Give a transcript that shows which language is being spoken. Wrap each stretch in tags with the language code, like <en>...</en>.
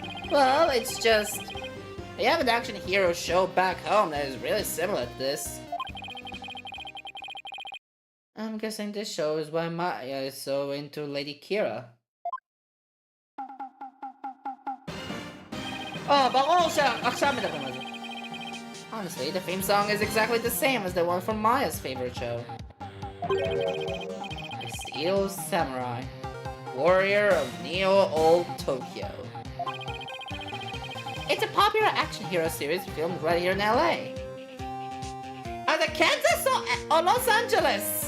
<en>Well, it's just... we have an action hero show back home that is really similar to this. I'm guessing this show is why Maya is so into Lady Kira.</en> <he>Oh, ברור שעכשיו מדברים על זה.</he> <en>Honestly, the theme song is exactly the same as the one from Maya's favorite show. The Steel Samurai, Warrior of Neo Old Tokyo. It's a popular action hero series filmed right here in LA. Either Kansas or Los Angeles!</en>